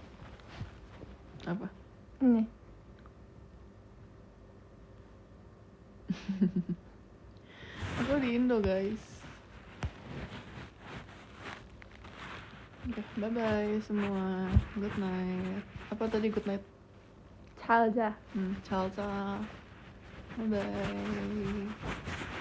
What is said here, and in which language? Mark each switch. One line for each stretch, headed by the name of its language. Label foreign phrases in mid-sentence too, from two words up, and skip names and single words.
Indonesian: Apa? Ini. Aku di Indo guys. Oke, bye-bye semua.
English: Good night.
Indonesian: Apa tadi
English: good night?
Italian: Ciao, ja. Ciao, ciao.
English: Bye-bye.